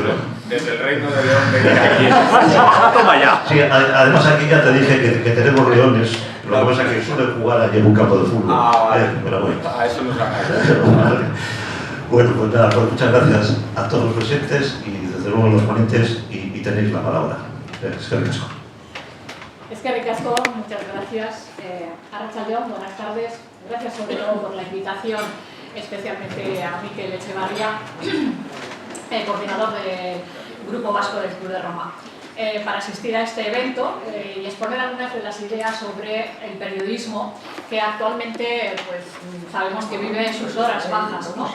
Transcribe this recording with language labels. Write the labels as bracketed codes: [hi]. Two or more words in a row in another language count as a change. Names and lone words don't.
[es] desde el Reino de León venir aquí. Toma ya. Sí, además aquí ya te dije que tenemos leones, lo que pasa es que suele jugar allí en un campo de fútbol. Pero bueno. A eso nos gana. Bueno, pues nada, pues muchas gracias a todos los presentes y desde luego a los ponentes y tenéis la palabra. [eu] Eskerrik asko. Eskerrik asko, [es] muchas gracias. Arratsaldeon, buenas tardes. Gracias sobre todo por la invitación, especialmente a Mikel Echevarría, coordinador del Grupo Vasco del Club de Roma. para asistir a este evento y exponer algunas de las ideas sobre el periodismo que actualmente pues, sabemos que vive sus horas bajas, ¿no?